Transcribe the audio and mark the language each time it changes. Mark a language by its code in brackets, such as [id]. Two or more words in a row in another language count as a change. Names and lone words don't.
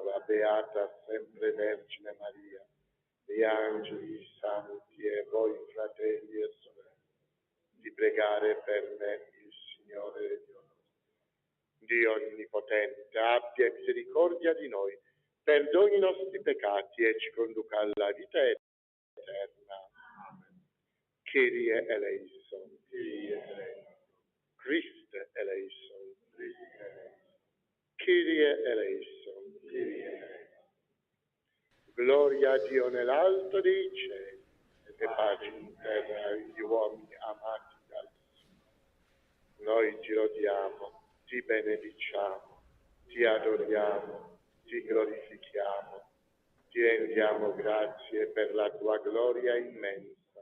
[it] la Beata sempre Vergine Maria, gli angeli, i santi e voi fratelli e sorelle, di pregare per me il Signore Dio Onnipotente, abbia misericordia di noi, perdoni i nostri peccati e ci conduca alla vita eterna. Amen. [el] Κύριε ἐλέησον, Χριστὲ ἐλέησον, Κύριε ἐλέησον, [it] gloria a Dio nell'alto dei cieli e pace in terra agli uomini amati dal Signore. Noi ti lodiamo, ti benediciamo, ti adoriamo, ti glorifichiamo, ti rendiamo grazie per la tua gloria immensa.